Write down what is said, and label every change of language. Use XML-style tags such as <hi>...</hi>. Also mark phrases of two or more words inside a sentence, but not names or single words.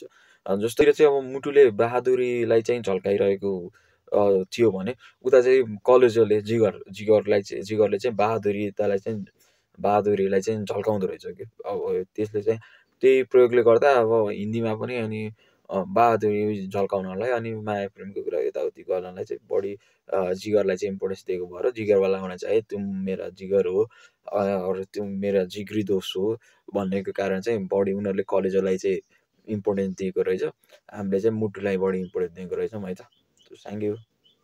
<ne>जस्तै चाहिँ अब मुटुले बहादुरीलाई चाहिँ झल्काइरहेको थियो भने उता चाहिँ कलेजोले जिगरले चाहिँ बहादुरीलाई चाहिँ झल्काउँदो रहेछ कि। अब त्यसले चाहिँ त्यही प्रयोगले गर्दा अब हिन्दीमा पनि अनि बहादुरी झल्काउनलाई अनि माया प्रेमको कुरा यताउति गर्नलाई चाहिँ बढी जिगरलाई चाहिँ इम्पोर्टेन्स दिएको भएर</ne> <hi>जिगरवाला होना चाहिए, तुम मेरा जिगर हो और तुम मेरा जिगरी दोस्त हो</hi> <ne>भन्नेको कारण चाहिँ बढी उनीहरूले कलेजोलाई चाहिँ इम्पोर्टेन्स दिएको रहेछ। हामीले चाहिँ मुटुलाई बढी इम्पोर्टेन्स दिएको रहेछौँ है त।</ne> <en>thank you.</en>